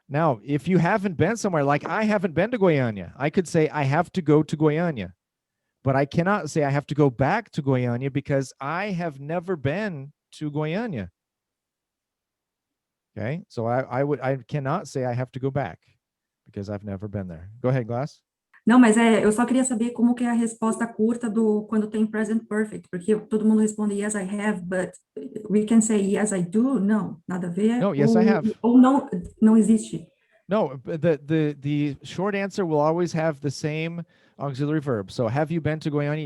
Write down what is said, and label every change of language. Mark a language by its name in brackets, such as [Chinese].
[English] Now, if you haven't been somewhere, like I haven't been to Goiânia, I could say I have to go to Goiânia, but I cannot say I have to go back to Goiânia because I have never been to Goiânia. Okay, so I cannot say I have to go back because I've never been there. Go ahead, Glass. [Portuguese] Não, mas eu só queria saber como que é a resposta curta quando tem present perfect, porque todo mundo responde [English] yes, I have, but we can say yes, I do. [Portuguese] Não, nada a ver. [English] No, yes, I have. [Portuguese] Ou não existe. [English] No, the short answer will always have the same auxiliary verb. So have you been to Goiânia?